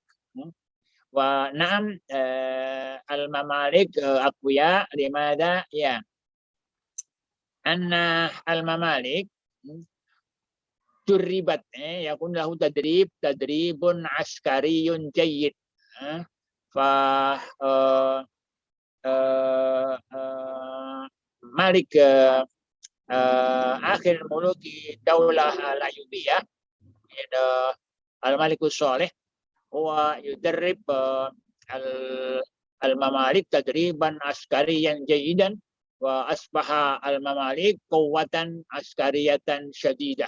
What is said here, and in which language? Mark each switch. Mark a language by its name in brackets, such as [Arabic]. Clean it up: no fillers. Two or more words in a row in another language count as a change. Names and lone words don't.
[Arabic] ونعم المماليك أقوياء لماذا يا أن المماليك جربت يكون له تدريب عسكري جيد ف مالك آخر ملوك الدولة الأيوبية الملك الصالح هو يدرب المماليك تدريبا عسكريا جيدا وأصبح المماليك قوة عسكرية شديدة.